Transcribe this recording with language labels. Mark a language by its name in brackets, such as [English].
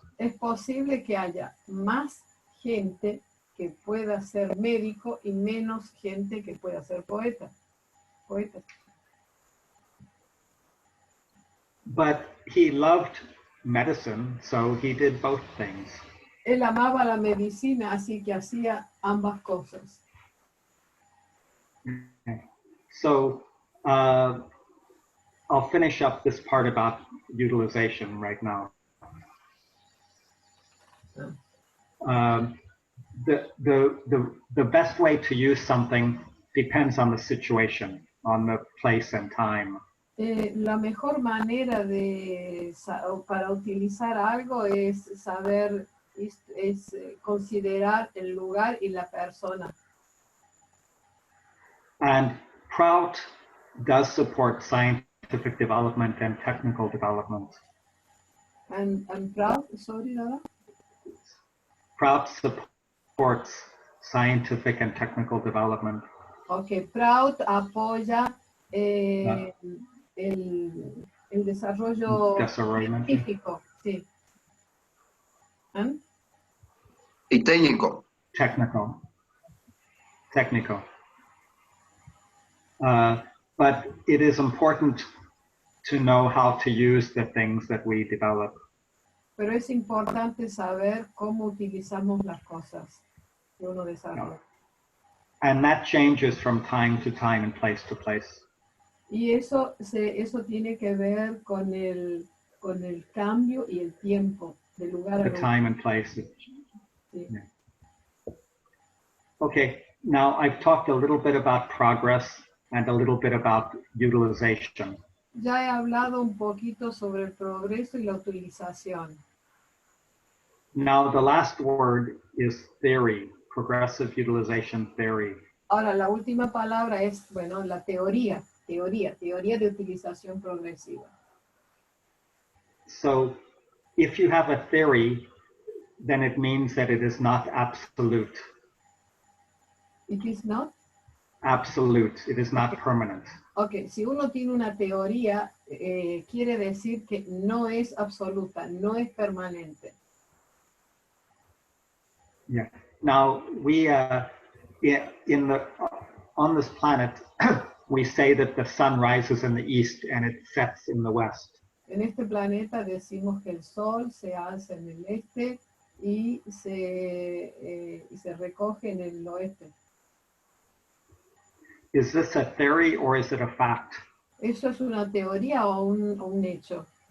[Spanish] Es posible que haya más gente que pueda ser médico y menos gente que pueda ser poeta. [English] But he loved medicine, so he did both things. [Spanish] Él amaba la medicina, así que hacía ambas cosas. [English] Okay. So I'll finish up this part about utilization right now. The best way to use something depends on the situation, on the place and time. [Spanish] La mejor manera para utilizar algo es saber, es considerar el lugar y la persona. [English] And Prout does support scientific development and technical development. And Prout, sorry, Dada? Prout supports scientific and technical development. [Spanish] Okay, Prout apoya el desarrollo científico, sí. Y técnico. [English] Technical. But it is important to know how to use the things that we develop. [Spanish] Pero es importante saber cómo utilizamos las cosas que uno desarrolla. [English] And that changes from time to time and place to place. [Spanish] Y eso tiene que ver con el cambio y el tiempo de lugar a lugar. [English] The time and place. [Spanish] Sí. [English] Yeah. Okay, now I've talked a little bit about progress and a little bit about utilization. [Spanish] Ya he hablado un poquito sobre el progreso y la utilización. [English] Now the last word is theory, progressive utilization theory. [Spanish] Ahora la última palabra es, bueno, la teoría de utilización progresiva. [English] So if you have a theory, then it means that it is not absolute. It is not? Absolute, it is not permanent. [Spanish] Ok, si uno tiene una teoría, quiere decir que no es absoluta, no es permanente. [English] Yeah. Now we on this planet we say that the sun rises in the east and it sets in the west. [Spanish] En este planeta decimos que el sol se alza en el este y se recoge en el oeste. [English] Is this a theory or is it a fact? [Spanish] ¿Eso es una teoría o un hecho?